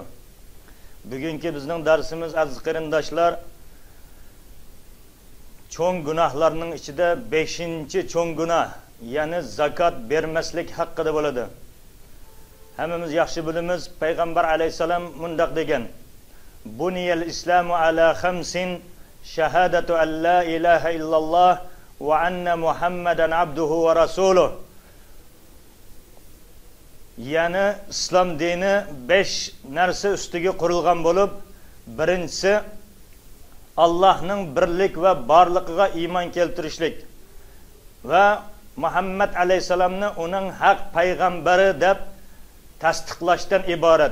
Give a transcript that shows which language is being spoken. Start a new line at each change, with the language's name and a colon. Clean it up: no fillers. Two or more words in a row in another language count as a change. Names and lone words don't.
Uzbek: Bugungi bizning darsimiz aziz qarindoshlar, cho'ng gunohlarning ichida 5-cho'ng gunoh, ya'ni zakot bermaslik haqida bo'ladi. Hammamiz yaxshi bilamiz, payg'ambar alayhisalom mundaq degan:
Arabic: "بني الإسلام على خمس شهادة أن لا إله إلا الله وأن محمدا عبده ورسوله."
Uzbek: Yani İslam dini 5 narsa ustiga qurilgan bo'lib, birinchisi Allohning birlik va borligiga iymon keltirishlik va Muhammad alayhisalomni uning haq payg'ambari deb tasdiqlashdan iborat.